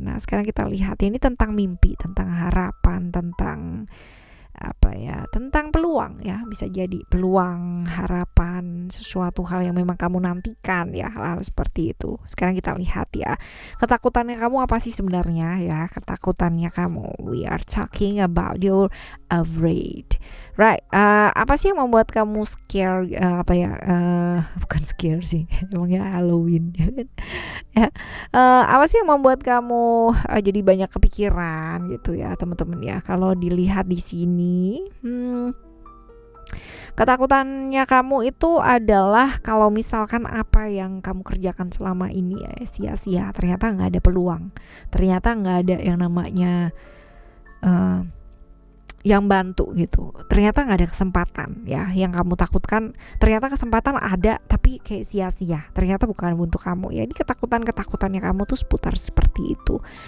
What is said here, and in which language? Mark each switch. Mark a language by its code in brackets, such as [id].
[id] Nah sekarang kita lihat ini tentang mimpi, tentang harapan, tentang apa ya, tentang peluang ya, bisa jadi peluang, harapan, sesuatu hal yang memang kamu nantikan ya, hal-hal seperti itu. Sekarang kita lihat ya, ketakutannya kamu apa sih sebenarnya ya, ketakutannya kamu. [en] We are talking about your afraid, right? [id] Apa sih yang membuat kamu scare, apa ya, bukan scare sih emangnya Halloween ya kan ya. Apa sih yang membuat kamu jadi banyak kepikiran gitu ya teman-teman ya. Kalau dilihat di sini, ketakutannya kamu itu adalah kalau misalkan apa yang kamu kerjakan selama ini ya sia-sia, ternyata nggak ada peluang, ternyata nggak ada yang namanya yang bantu gitu, ternyata nggak ada kesempatan ya, yang kamu takutkan ternyata kesempatan ada tapi kayak sia-sia, ternyata bukan untuk kamu ya. Ini ketakutannya kamu tuh seputar seperti itu.